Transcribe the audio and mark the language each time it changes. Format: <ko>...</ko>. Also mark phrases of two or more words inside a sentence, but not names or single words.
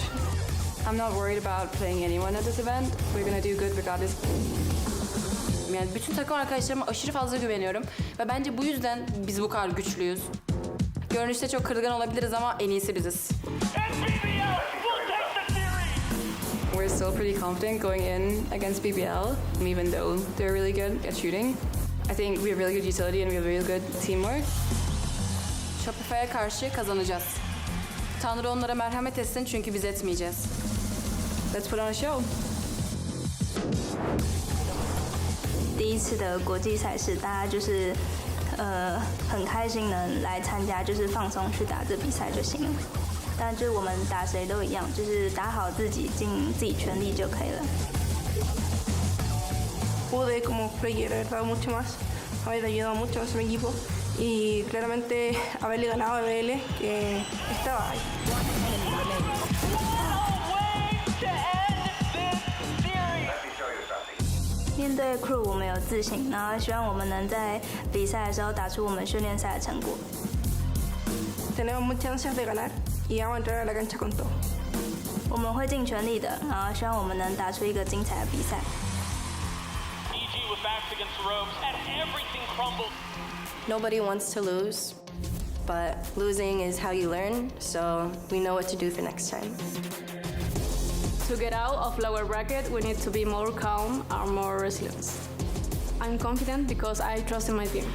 <en>I'm not worried about playing anyone at this event. We're gonna do good regardless.</en> <tr>Yani bütün takım arkadaşlarıma aşırı fazla güveniyorum ve bence bu yüzden biz bu kadar güçlüyüz. Görünüşte çok kırılgan olabiliriz ama en iyisi biziz.</tr> <en>We're still pretty confident going in against BBL, even though they're really good at shooting. I think we have really good utility and we have really good teamwork.</en> <tr>Shopify'a karşı kazanacağız. Tanrı onlara merhamet etsin çünkü biz etmeyeceğiz.</tr> <en>Let's put on a show.</en> <zh>第一次的国际赛事，大家就是很开心能来参加，就是放松去打这比赛就行了。但就是我们打谁都一样，就是打好自己，尽自己全力就可以了。</zh> <es>Pude como player haber dado mucho más, haber ayudado mucho a nuestro equipo y claramente haberle ganado a BBL que estaba ahí.</es> <zh>面对 crew 我们有自信，然后希望我们能在比赛的时候打出我们训练赛的成果。</zh> <es>Tenemos muchas ansias de ganar y vamos a entrar a la cancha con todo.</es> <zh>我们会尽全力的，然后希望我们能打出一个精彩的比赛。</zh> <en>EG with backs against ropes and everything crumbled. Nobody wants to lose, but losing is how you learn, so we know what to do for next time. To get out of lower bracket, we need to be more calm and more resilient. I'm confident because I trust in my team.</en>